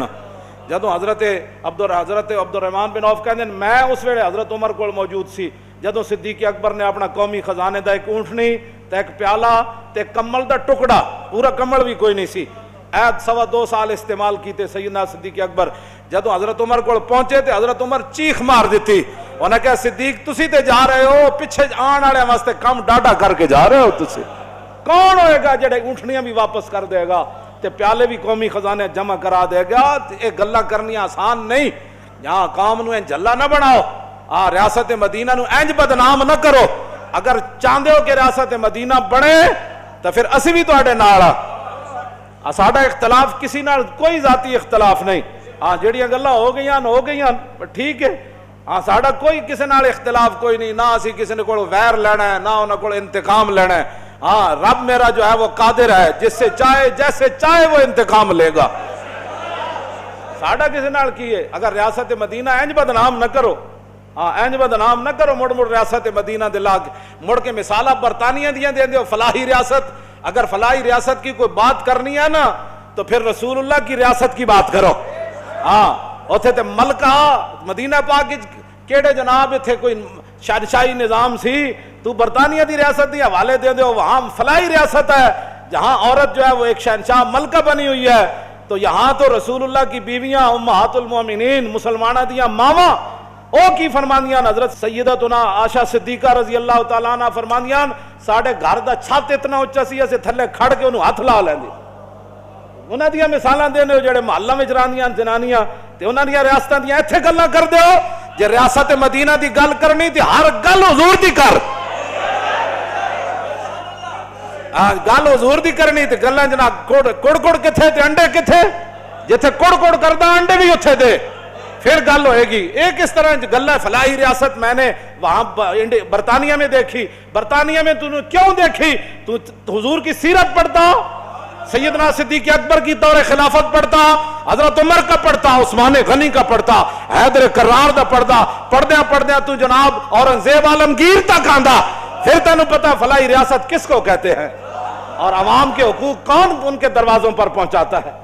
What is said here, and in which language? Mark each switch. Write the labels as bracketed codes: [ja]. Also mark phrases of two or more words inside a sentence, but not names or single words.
[pa] جدوں حضرت عبد الرحمن بن عوف کہندے میں اس ویلے حضرت عمر کو موجود سی, جدوں صدیق اکبر نے اپنا قومی خزانے دا ایک اونٹنی تے ایک پیالہ تے کمبل دا ٹکڑا, پورا کمبل بھی کوئی نہیں سی, 2.25 سال استعمال کیتے سیدنا صدیق اکبر. جدوں حضرت عمر کو پہنچے تے حضرت عمر چیخ مار دیتی, انہیں کہا صدیق تسی تے جا رہے ہو, پیچھے آن والے واسطے کم ڈاڈا کر کے جا رہے ہو, تسی کون ہوئے گا جڑے اونٹنیاں بھی واپس کر دے گا تے پیالے بھی قومی خزانے جمع کرا دے گا؟ یہ گلاں کرنی آسان نہیں. یہاں قوم نو انج جھلا نہ بناؤ, ریاست مدینہ نو انج بدنام نہ کرو. [ur] اگر چاہتے ہو کہ ریاست مدینہ بنے تو پھر [pa] اسی بھی تہاڈے نال آ. ساڈا اختلاف کسی نال کوئی ذاتی اختلاف نہیں. ہاں جڑیاں گلاں ہو گئیاں ٹھیک ہے. ہاں ساڈا کوئی کسی نال اختلاف کوئی نہیں, نہ اسی کسی نے کوئی ویر لینا ہے, نہ انہاں کول انتقام لینا ہے. [ur] ہاں رب میرا جو ہے وہ قادر ہے, جس سے چاہے جیسے چاہے وہ انتقام لے گا. [pa] ساڈا کسی نال کی ہے؟ اگر ریاست مدینہ انج بدنام نہ کرو, ہاں انج بدنام نہ کرو, مڑ ریاست مدینہ دے لا کے مڑ کے مثالاں برطانیہ دیاں دے دیو فلاحی ریاست. [ur] اگر فلاحی ریاست کی کوئی بات کرنی ہے نا تو پھر رسول اللہ کی ریاست کی بات کرو. [pa] ہاں اوتھے تے ملکہ مدینہ پاک کیڑے جناب اتھے کوئی شادشاہی نظام سی, تو برطانیہ دی ریاست دی حوالے دے دو, [ur] وہاں فلاحی ریاست ہے جہاں عورت جو ہے وہ ایک شہنشاہ ملکہ بنی ہوئی ہے. [pa] تو یہاں تو رسول اللہ کی بیویاں امہات المومنین مسلمانہ دیاں ماما او کی فرماندیاں, حضرت سیدتنا عائشہ صدیقہ [ar] رضی اللہ تعالیٰ عنہ [pa] فرماندیاں ساڑھے گھر دا چھت اتنا اونچا سی اسے تھلے کھڑ کے انہوں ہاتھ لا لیندی. انہاں دیاں مثالاں دینے ہو جڑے محلہ وچ رہندیاں جنانیاں تے انہاں دیاں ریاستاں دیاں ایتھے گلاں کر دیو. جے ریاست مدینہ دی گل کرنی تے ہر گل حضور دی کر, گل حضور دی کرنی تے گلاں جناب کڑ کتھے تے انڈے کتھے, جتھے کڑ کردا انڈے بھی اتھے دے, پھر گل ہوئے گی. [ur] ایک اس طرح گل ہے فلاحی ریاست میں نے وہاں برطانیہ میں دیکھی. برطانیہ میں تو نے کیوں دیکھی؟ تو حضور کی سیرت پڑھتا, سیدنا صدیق اکبر کی دور خلافت پڑھتا, حضرت عمر کا پڑھتا, عثمان غنی کا پڑھتا, [pa] حیدر کرار دا پڑھتا, پڑھدیاں تو جناب اورنگزیب عالمگیر تک آندا, پھر تینوں پتا [ur] فلاحی ریاست کس کو کہتے ہیں اور عوام کے حقوق کون ان کے دروازوں پر پہنچاتا ہے.